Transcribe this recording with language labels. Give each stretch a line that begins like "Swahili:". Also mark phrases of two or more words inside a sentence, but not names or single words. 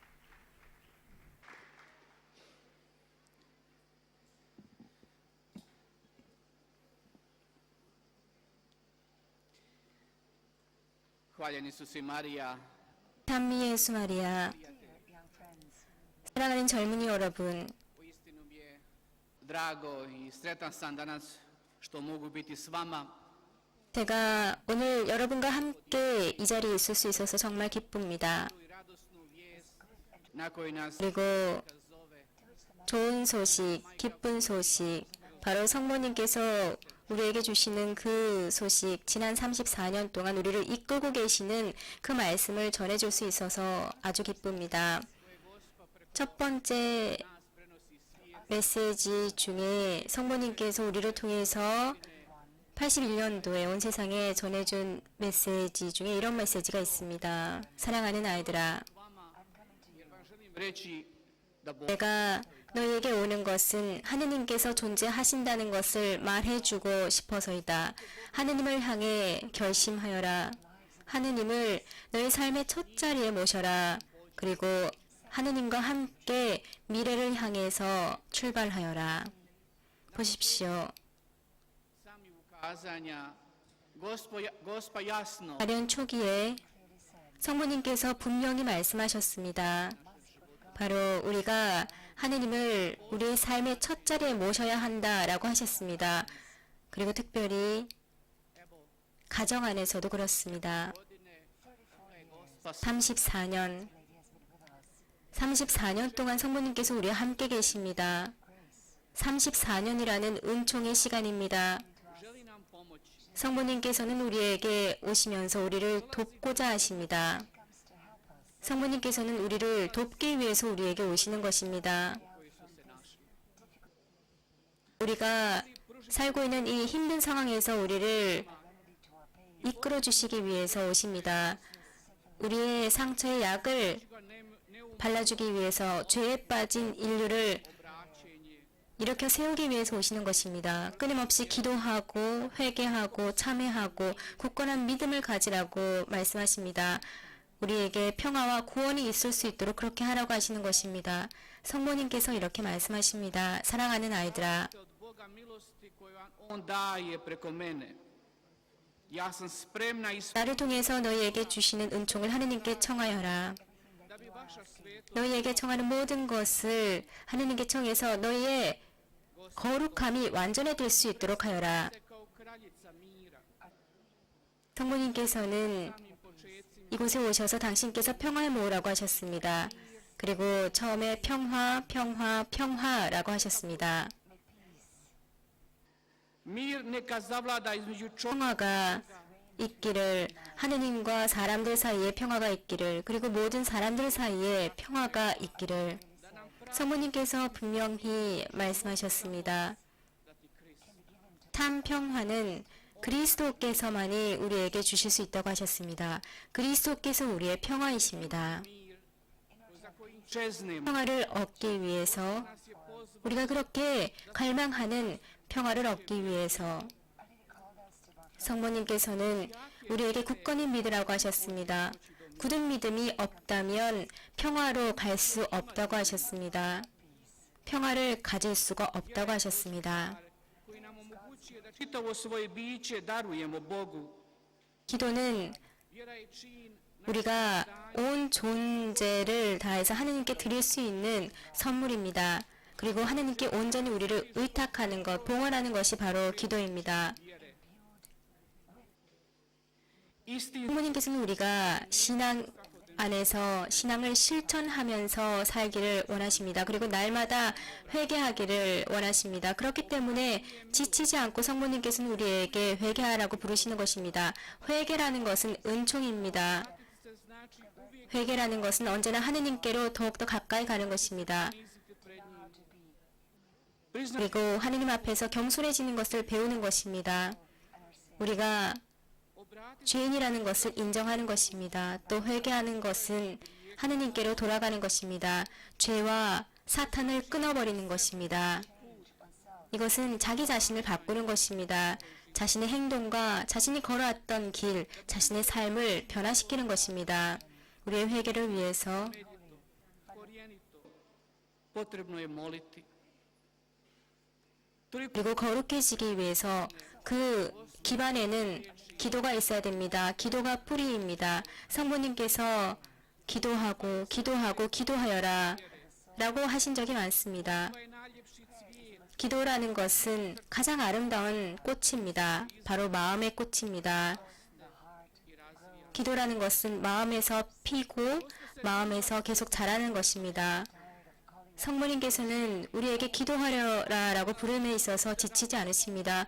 Croatian: Hvaljen Isus i Marija,
Korean: 찬미 예수 마리아, 사랑하는 젊은이 여러분,
Croatian: uistinu mi je drago i sretan sam danas što mogu biti s vama.
Korean: 제가 오늘 여러분과 함께 이 자리에 있을 수 있어서 정말 기쁩니다.
Croatian: I radosnu vijest na kojoj nas
Korean: 그리고
Croatian: zove
Korean: 좋은 소식, 기쁜 소식, 바로 성모님께서 우리에게 주시는 그 소식, 지난 34년 동안 우리를 이끌고 계시는 그 말씀을 전해줄 수 있어서 아주 기쁩니다. 첫 번째
Croatian: nas prenosi svijet
Korean: 메시지 중에 성모님께서 우리를 통해서 81년도에 온 세상에 전해준 메시지 중에 이런 메시지가 있습니다. 사랑하는 아이들아,
Croatian: vama jer vam želim reći da Bog
Korean: 내가 너희에게 오는 것은 하느님께서 존재하신다는 것을 말해주고 싶어서이다. 하느님을 향해 결심하여라. 하느님을 너희 삶의 첫 자리에 모셔라. 그리고 하느님과 함께 미래를 향해서 출발하여라. 보십시오.
Croatian: sami ukazanja Gospa jasno
Korean: 가련 초기에 성모님께서 분명히 말씀하셨습니다. 바로 우리가 하느님을 우리의 삶의 첫 자리에 모셔야 한다라고 하셨습니다. 그리고 특별히 가정 안에서도 그렇습니다.
Croatian: godine Gospa
Korean: 34년 동안 성모님께서 우리와 함께 계십니다. 34년이라는 은총의 시간입니다.
Croatian: želi nam pomoći.
Korean: 성모님께서는 우리에게 오시면서 우리를 돕고자 하십니다. 성모님께서는 우리를 돕기 위해서 우리에게 오시는 것입니다.
Croatian: koji su se našli.
Korean: 우리가 살고 있는 이 힘든 상황에서 우리를 이끌어 주시기 위해서 오십니다. 우리의 상처에 약을
Croatian: Ne
Korean: 발라주기 위해서 죄에 빠진 인류를
Croatian: obraćenje
Korean: 일으켜 세우기 위해서 오시는 것입니다. 끊임없이 기도하고 회개하고 참회하고 굳건한 믿음을 가지라고 말씀하십니다. 우리에게 평화와 구원이 있을 수 있도록 그렇게 하라고 하시는 것입니다. 성모님께서 이렇게 말씀하십니다. 사랑하는 아이들아,
Croatian: od Boga milosti koju On daje preko mene. Ja sam spremna
Korean: 나를 통해서 너희에게 주시는 은총을 하느님께 청하여라.
Croatian: da bi vaša svetost
Korean: 너희에게 청하는 모든 것을 하느님께 청해서 너희의 거룩함이 완전해질 수 있도록 하여라.
Croatian: kao kraljica mira.
Korean: 성모님께서는
Croatian: Samim početcima
Korean: 이곳에 오셔서 당신께서 평화를 모으라고 하셨습니다. 그리고 처음에 평화라고 하셨습니다.
Croatian: mir neka zavlada između čovjeka
Korean: 평화가 있기를, 하느님과 사람들 사이에 평화가 있기를, 그리고 모든 사람들 사이에 평화가 있기를 성모님께서 분명히 말씀하셨습니다. 참 평화는 그리스도께서만이 우리에게 주실 수 있다고 하셨습니다. 그리스도께서 우리의 평화이십니다.
Croatian: za kojim čeznemo.
Korean: 평화를 얻기 위해서,
Croatian: Nas je pozvao
Korean: 우리가 그렇게 갈망하는 평화를 얻기 위해서 성모님께서는 우리에게 굳건히 믿으라고 하셨습니다. 굳은 믿음이 없다면 평화로 갈 수 없다고 하셨습니다. 평화를 가질 수가 없다고 하셨습니다.
Croatian: koji nam omogućuje da čitavo svoje biće darujemo Bogu.
Korean: 기도는
Croatian: Vjera je čin
Korean: 우리가 온 존재를 다해서 하느님께 드릴 수 있는 선물입니다. 그리고 하느님께 온전히 우리를 의탁하는 것, 봉헌하는 것이 바로 기도입니다.
Croatian: vjere. Istin
Korean: 부모님께서는 우리가 신앙 안에서 신앙을 실천하면서 살기를 원하십니다. 그리고 날마다 회개하기를 원하십니다. 그렇기 때문에 지치지 않고 성모님께서는 우리에게 회개하라고 부르시는 것입니다. 회개라는 것은 은총입니다.
Croatian: se znači uvijek
Korean: 회개라는 것은 언제나 하느님께로 더욱더 가까이 가는 것입니다.
Croatian: niziti pred njim. Priznati
Korean: 그리고 하느님 앞에서 겸손해지는 것을 배우는 것입니다. 우리가
Croatian: obratiti
Korean: 죄인이라는 것을 인정하는 것입니다. 또 회개하는 것은 하느님께로 돌아가는 것입니다. 죄와 사탄을 끊어버리는 것입니다. 이것은 자기 자신을 바꾸는 것입니다. 자신의 행동과 자신이 걸어왔던 길, 자신의 삶을 변화시키는 것입니다. 우리의 회개를 위해서
Croatian: korijenito. Potrebno je moliti. Toliko
Korean: 그리고 거룩해지기 위해서 그 기반에는 기도가 있어야 됩니다. 기도가 뿌리입니다. 성부님께서 기도하여라 라고 하신 적이 많습니다.
Croatian: je najljepši cvijet.
Korean: 기도라는 것은 가장 아름다운 꽃입니다. 바로 마음의 꽃입니다. 기도라는 것은 마음에서 피고 마음에서 계속 자라는 것입니다. 성모님께서는 우리에게 기도하려라라고 부름에 있어서 지치지 않으십니다.